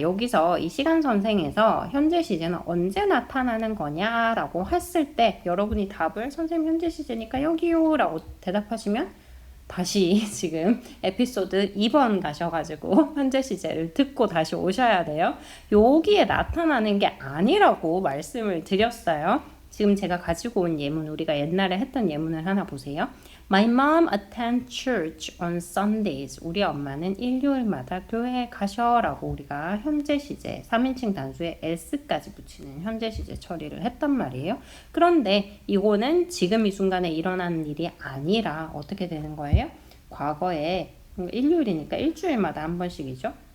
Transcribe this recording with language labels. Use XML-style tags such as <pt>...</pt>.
<ko>여기서 이 시간선생에서 현재 시제는 언제 나타나는 거냐라고 했을 때 여러분이 답을 선생님 현재 시제니까 여기요 라고 대답하시면 다시 지금 에피소드 2번 가셔가지고 현재 시제를 듣고 다시 오셔야 돼요. 여기에 나타나는 게 아니라고 말씀을 드렸어요. 지금 제가 가지고 온 예문, 우리가 옛날에 했던 예문을 하나 보세요.</ko> <en>My mom attends church on Sundays.</en> <ko>우리 엄마는 일요일마다 교회에 가셔라고 우리가 현재 시제 3인칭 단수에 s까지 붙이는 현재 시제 처리를 했단 말이에요. 그런데 이거는 지금 이 순간에 일어난 일이 아니라 어떻게 되는 거예요? 과거에 일요일이니까 일주일마다 한 번씩이죠.</ko>